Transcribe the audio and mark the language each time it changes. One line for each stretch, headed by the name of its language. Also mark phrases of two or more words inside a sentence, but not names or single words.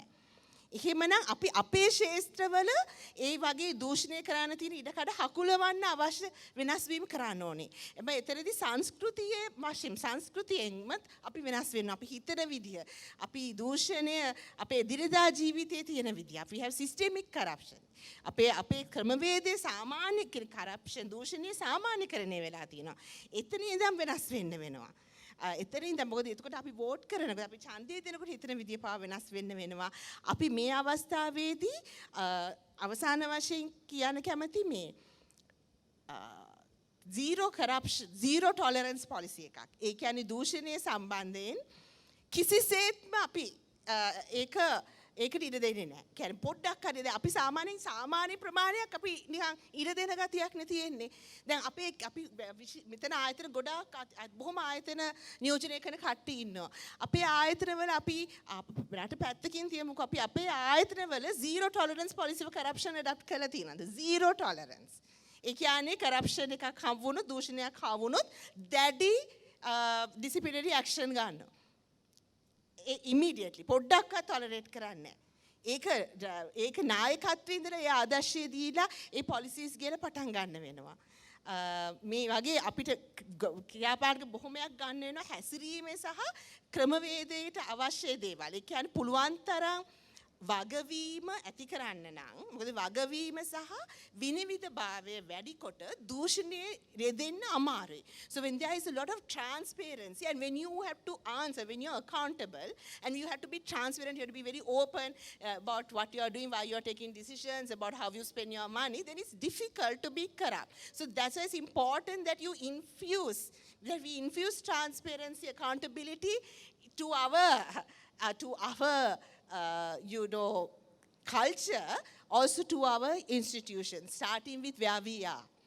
Sinhala: එහෙමනම් අපි අපේ ක්ෂේත්‍රවල ඒ වගේ දූෂණය කරන්න තියෙන ඉඩකඩ හකුලවන්න අවශ්‍ය වෙනස් වීම කරන්න ඕනේ. හැබැයි එතනදී සංස්කෘතියේ වශයෙන් සංස්කෘතියෙන්මත් අපි වෙනස් වෙනවා. අපි හිතන විදිය, අපි දූෂණය අපේ දිනදා ජීවිතයේ තියෙන විදිය.
English: අපි have systemic corruption.
Sinhala: අපේ ක්‍රමවේදයේ සාමාන්‍ය corruption දූෂණයේ සාමාන්‍යකරණය වෙලා තියෙනවා. එතන ඉඳන් වෙනස් වෙන්න වෙනවා. එතනින් දැන් මොකද එතකොට අපි වෝට් කරනකොට අපි ඡන්දය දෙනකොට හිතන විදිය පාව වෙනස් වෙන්න වෙනවා. අපි මේ අවස්ථාවේදී අවසාන වශයෙන් කියන්න කැමති මේ
English: zero corruption zero tolerance policy
Sinhala: එකක්. ඒ කියන්නේ දූෂණය සම්බන්ධයෙන් කිසිසේත්ම අපි ඒකට ඉඩ දෙන්නේ නැහැ. කියන්නේ පොඩ්ඩක් හරි දැන් අපි සාමාන්‍ය ප්‍රමාණයක් අපි නිකන් ඉඩ දෙන ගතියක් නේ තියෙන්නේ. දැන් අපි මෙතන ආයතන ගොඩාක් බොහොම ආයතන නියෝජනය කරන කට්ටිය ඉන්නවා. අපේ ආයතනවල අපි රට පැත්තකින් තියමුකෝ අපි අපේ ආයතනවල
English: zero tolerance policy of corruption adopt
Sinhala: කරලා තියෙනවා.
English: zero tolerance.
Sinhala: ඒ කියන්නේ corruption එකක් හම් වුණොත් දූෂණයක් හම් වුණොත් දැඩි
English: disciplinary action
Sinhala: ගන්නවා. immediately පොඩ්ඩක්වත් tolerate කරන්නේ ඒක නායකත්වයේ ඉඳලා ඒ ආදර්ශය දීලා ඒ policies ගේලා පටන් ගන්න වෙනවා. මේ වගේ අපිට ක්‍රියාපාරක බොහොමයක් ගන්න වෙනවා හැසිරීමේ සහ ක්‍රමවේදයට අවශ්‍ය දේවල්. ඒ කියන්නේ පුළුවන් තරම් වගවීම ඇති කරන්න නම් මොකද වගවීම සහ විනිවිදභාවය වැඩි කොට දූෂණයේ රෙදෙන්න අමාරුයි.
English: So when there is a lot of transparency and when you have to answer, when you're accountable and you have to be transparent, you have to be very open about what you are doing, why you are taking decisions, about how you spend your money, then it's difficult to be corrupt. So that's why it's important that we infuse transparency, accountability to our culture, also to our institutions, starting with where we are.